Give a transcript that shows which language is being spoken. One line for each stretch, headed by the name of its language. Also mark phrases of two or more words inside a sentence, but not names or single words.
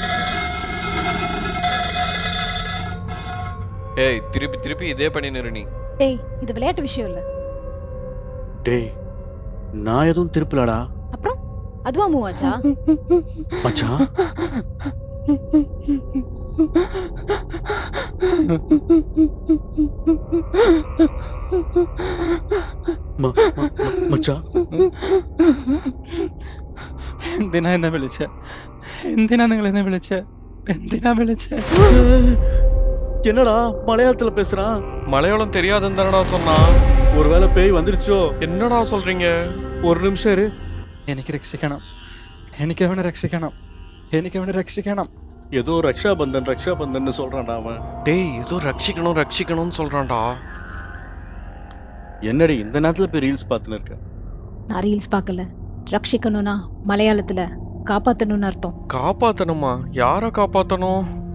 Tamil: ஏய் திருப்பி திருப்பி இதே பண்ணி நிறு நீ. டேய் இது விளையாட்டு விஷயம் இல்ல. டேய் நான் எதுவும் திருப்பலடா அப்புறம் அதுவா மூவ் ஆச்சா? மச்சான்.
Malayalam: മച്ചാ എന്തിനാ എന്നെ വിളിച്ചേ? എന്തിനാ നിങ്ങൾ എന്നെ വിളിച്ചേ? എന്തിനാ വിളിച്ചേ?
Tamil: என்னடா மலையாளத்துல பேசுறான்? மலையாளம் தெரியாதுன்னு தானடா சொன்னான். ஒருவேளை பேய் வந்துருச்சோ? என்னடா சொல்றீங்க? ஒரு நிமிஷம் இரு.
Malayalam: എനിക്ക് രക്ഷിക്കണം, എനിക്ക് അവനെ രക്ഷിക്കണം, എനിക്ക് അവനെ രക്ഷിക്കണം.
Tamil: ஏதோ ரக்ஷாபந்தன் சொல்றான்டா அவன். டேய் ஏதோ ரட்சிக்கணும்னு சொல்றான்டா. என்னடி இந்த நேரத்துல போய் ரீல்ஸ் பார்த்துன்னு இருக்க? நான் ரீல்ஸ் பார்க்கல. ரட்சிக்கணும்னா மலையாளத்துல காப்பாத்தணும்னு அர்த்தம். காப்பாத்தணுமா? யார காப்பாத்தணும்?